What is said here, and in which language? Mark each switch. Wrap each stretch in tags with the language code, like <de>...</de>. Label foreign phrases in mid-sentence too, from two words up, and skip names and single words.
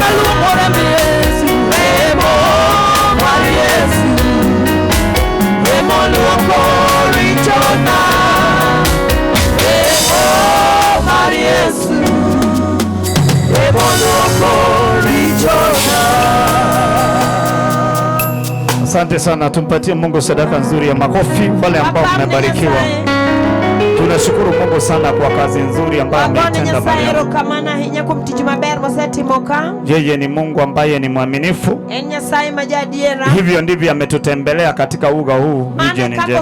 <luo>Luongo remo Yesu. Remo mar Yesu. Remo luoko richona. Remo mar Yesu. Remo luoko richona.</luo> <sw>Asante sana, tumpatie Mungu sadaka nzuri ya makofi wale ambao mmebarikiwa. Tunashukuru Mungu sana kwa kazi nzuri ambayo ametenda mahali hapa. Yeye ni Mungu ambaye ni mwaminifu. Hivyo ndivyo ametutembelea katika uga huu mjini njema.</sw>